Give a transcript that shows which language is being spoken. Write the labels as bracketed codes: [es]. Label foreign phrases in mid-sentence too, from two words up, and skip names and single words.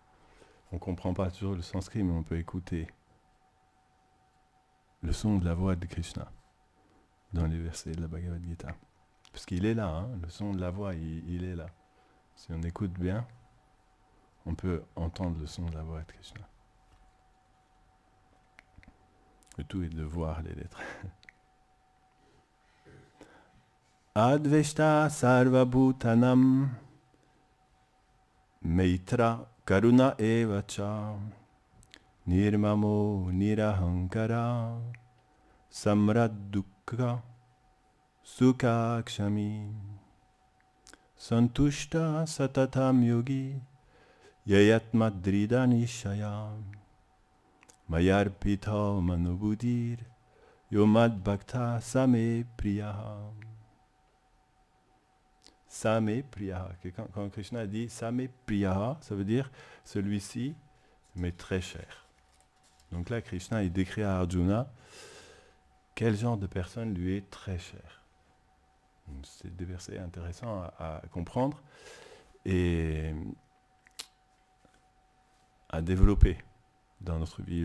[fr] On ne comprend pas toujours le sanskrit, mais on peut écouter le son de la voix de Krishna dans les versets de la Bhagavad Gita. Parce qu'il est là, hein, le son de la voix, il est là. Si on écoute bien, on peut entendre le son de la voix de Krishna. Le tout est de voir les lettres. [sa] अद्वेष्टा सर्व भूतानां मैत्रः करुण एवच निर्ममो निरहङ्कारः समदुःख सुखः क्षमी सन्तुष्टः सततं योगी यतात्मदृढ निश्चयः मय्यर्पित मनोबुद्धिर्यो मद् भक्तः स मे प्रियः. स मे प्रियः. [fr] Quand Krishna dit [sa] स मे प्रियः, [fr] ça veut dire celui-ci m'est très cher. Donc là, Krishna il décrit à Arjuna quel genre de personne lui est très cher. C'est des versets intéressants à comprendre et à développer dans notre vie.